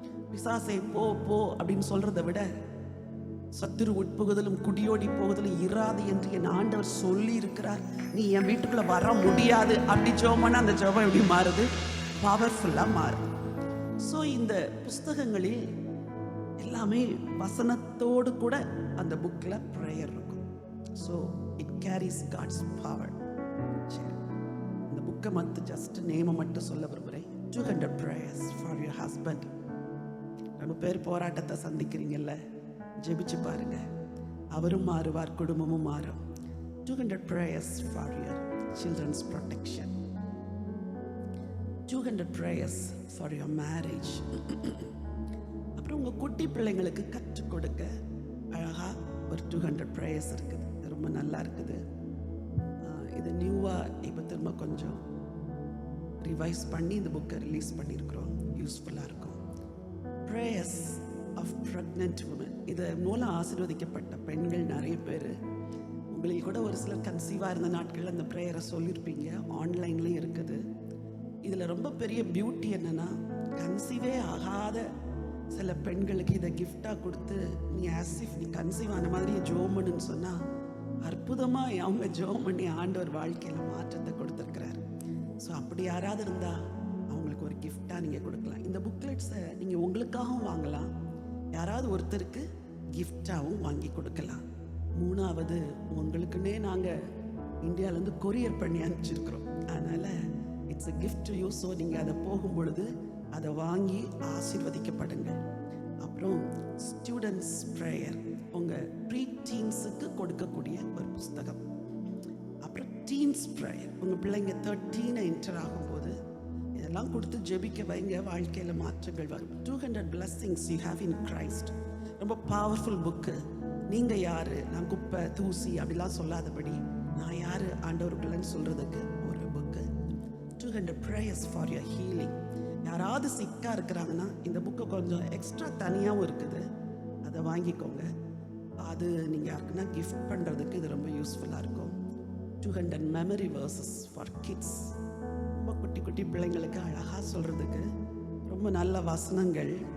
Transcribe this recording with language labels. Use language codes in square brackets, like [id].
[ta] பிசாசை போ போ அப்படின்னு சொல்றதை விட, சத்துரு உட்புகுதலும் குடியோடி போகுதலும் இராது என்று என் ஆண்டவர் சொல்லி இருக்கிறார், நீ என் வீட்டுக்குள்ள வர முடியாது அப்படி ஜெபம்னா அந்த ஜெபம் எப்படி மாறுது, பவர்ஃபுல்லாக மாறுது. ஸோ இந்த புஸ்தகங்களில் எல்லாமே வசனத்தோடு கூட அந்த புக்கில் ப்ரேயர் இருக்கும். [en] So it carries God's power. [ta] சரி, இந்த புக்கை மட்டும் ஜஸ்ட் நேமை மட்டும் சொல்ல விரும்புகிறேன். [en] 200 prayers for your husband. [ta] ரொம்ப பேர் போராட்டத்தை சந்திக்கிறீங்கல்ல, ஜெபிச்சு பாருங்க, அவரும் மாறுவார், குடும்பமும் மாறும். [en] 200 prayers for your children's protection. 200 prayers for your marriage. [ta] அப்புறம் உங்கள் குட்டி பிள்ளைங்களுக்கு கற்றுக் கொடுக்க அழகாக ஒரு 200 prayers இருக்குது. ரொம்ப நல்லா இருக்குது. இது நியூவாக இப்போ திரும்ப கொஞ்சம் ரிவைஸ் பண்ணி இந்த புக்கை ரிலீஸ் பண்ணியிருக்கிறோம். யூஸ்ஃபுல்லாக இருக்கும். [en] prayers of pregnant women. [ta] இதை மூலம் ஆசீர்வதிக்கப்பட்ட பெண்கள் நிறைய பேர், உங்களில் கூட ஒரு சிலர் கன்சீவாக இருந்த நாட்களில் அந்த ப்ரேயரை சொல்லியிருப்பீங்க. ஆன்லைன்லேயும் இருக்குது. இதில் ரொம்ப பெரிய பியூட்டி என்னென்னா, கன்சீவே ஆகாத சில பெண்களுக்கு இதை கிஃப்டாக கொடுத்து, நீ ஆசிஃப் நீ கன்சீவ் ஆன மாதிரியே ஜோமனுன்னு சொன்னால் அற்புதமாக அவங்க ஜோம் பண்ணி ஆண்டவர் வாழ்க்கையில் மாற்றத்தை கொடுத்துருக்கிறாரு. ஸோ அப்படி யாராவது இருந்தால் அவங்களுக்கு ஒரு கிஃப்டாக நீங்கள் கொடுக்கலாம். இந்த புக்லெட்ஸை நீங்கள் உங்களுக்காகவும் வாங்கலாம், யாராவது ஒருத்தருக்கு கிஃப்டாகவும் வாங்கி கொடுக்கலாம். மூணாவது, உங்களுக்குன்னே நாங்கள் இந்தியாவிலேருந்து கொரியர் பண்ணி அனுப்பிச்சிருக்கிறோம். [en] அதனால் it's a gift to you. [ta] So நீங்கள் அதை போகும் பொழுது அதை வாங்கி ஆசீர்வதிக்கப்படுங்க. அப்புறம் ஸ்டூடெண்ட்ஸ் ப்ரேயர், உங்கள் ப்ரீ டீன்ஸுக்கு கொடுக்கக்கூடிய ஒரு புஸ்தகம். அப்புறம் டீன்ஸ் ப்ரேயர், உங்கள் பிள்ளைங்க 13 என்டர் ஆகும்போது இதெல்லாம் கொடுத்து ஜெபிக்க வைங்க, வாழ்க்கையில் மாற்றங்கள் வரும். [en] 200 blessings you have in Christ. [ta] ரொம்ப பவர்ஃபுல் புக்கு. நீங்கள் யார், நான் குப்பை தூசி அப்படிலாம் சொல்லாதபடி நான் யார் ஆண்டவருக்குள்ளன்னு சொல்கிறதுக்கு ஒரு book. [en] 200 prayers for your healing. [ta] யாராவது சிக்காக இருக்கிறாங்கன்னா இந்த புக்கு கொஞ்சம் எக்ஸ்ட்ரா தனியாகவும் இருக்குது, அதை வாங்கிக்கோங்க. அது நீங்கள் யாருக்குன்னா கிஃப்ட் பண்ணுறதுக்கு இது ரொம்ப யூஸ்ஃபுல்லாக இருக்கும். [en] 200 memory verses for kids. [ta] ரொம்ப குட்டி குட்டி பிள்ளைங்களுக்கு அழகாக சொல்கிறதுக்கு ரொம்ப நல்ல வசனங்கள்.